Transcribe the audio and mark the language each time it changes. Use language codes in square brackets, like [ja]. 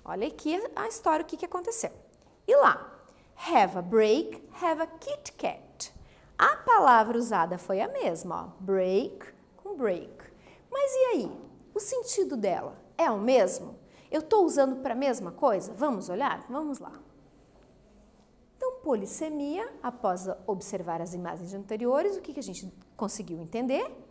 [pt] Olha aqui a história, o que aconteceu. E lá, [en] have a break, have a Kit Kat. [pt] A palavra usada foi a mesma, ó, break com break. Mas e aí? O sentido dela é o mesmo? Eu estou usando para a mesma coisa? Vamos olhar? Vamos lá. Então, polissemia, após observar as imagens anteriores, o que a gente conseguiu entender?